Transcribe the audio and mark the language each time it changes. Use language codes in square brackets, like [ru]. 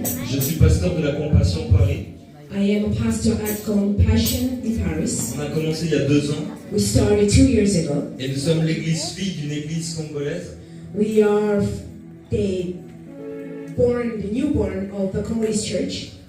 [fr] Je suis pasteur de la Compassion Paris. [en] I am a pastor at Compassion in Paris. [fr] On a commencé il y a 2 ans. [en] We started 2 years ago. [fr] Et nous sommes l'église fille d'une église congolaise. [en] We are the newborn of the Congolese Church.